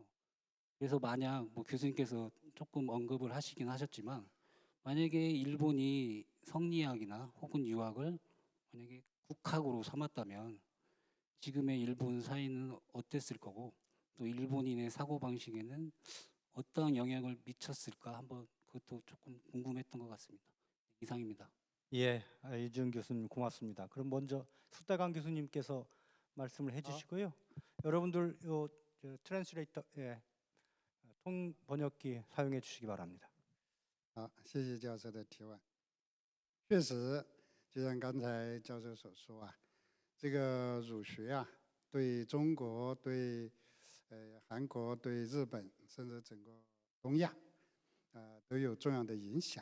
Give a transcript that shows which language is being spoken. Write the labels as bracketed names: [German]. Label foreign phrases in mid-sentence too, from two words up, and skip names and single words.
[Korean] 그래서 만약 뭐 교수님께서 조금 언급을 하시긴 하셨지만 만약에 일본이 성리학이나 혹은 유학을 만약에 국학으로 삼았다면 지금의 일본 사회는 어땠을 거고 또 일본인의 사고방식에는 어떠한 영향을 미쳤을까 한번 그것도 조금 궁금했던 것 같습니다. 이상입니다. 예, 이준 교수님 고맙습니다. 그럼 먼저 수다강 교수님께서 말씀을 해주시고요. 여러분들 트랜스레이터 통 번역기 사용해 주시기 바랍니다. [Chinese] 好，谢谢教授的提问。确实，就像刚才教授所说啊，这个儒学啊，对中国、对韩国、对日本，甚至整个东亚，都有重要的影响。